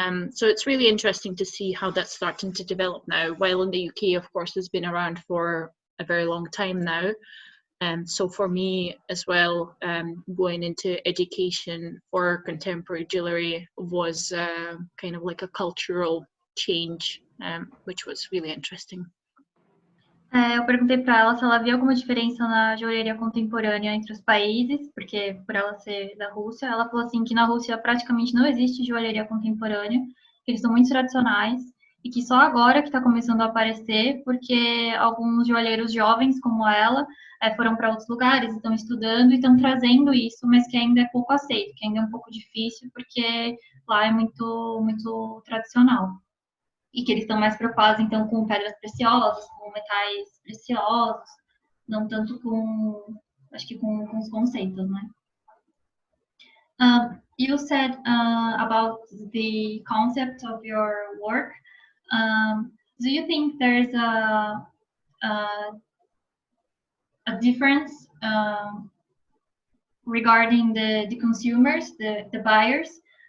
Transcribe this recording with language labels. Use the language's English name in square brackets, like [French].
[English] So it's really interesting to see how that's starting to develop now, while in the UK, of course, has been around for a very long time now. So for me as well, going into education for contemporary jewelry was kind of like a cultural change, which was really interesting. [Portuguese] Eu perguntei para ela se ela via alguma diferença na joalheria contemporânea entre os países, porque por ela ser da Rússia, ela falou assim que na Rússia praticamente não existe joalheria contemporânea, que eles são muito tradicionais e que só agora que está começando a aparecer, porque alguns joalheiros jovens como ela foram para outros lugares, estão estudando e estão trazendo isso, mas que ainda é pouco aceito, que ainda é um pouco difícil, porque lá é muito, muito tradicional. E que eles estão mais preocupados, então, com pedras preciosas, com metais preciosos, não tanto com, acho que com os conceitos, né? [English] You said about the concept of your work. Do you think there's a difference regarding the consumers, the buyers?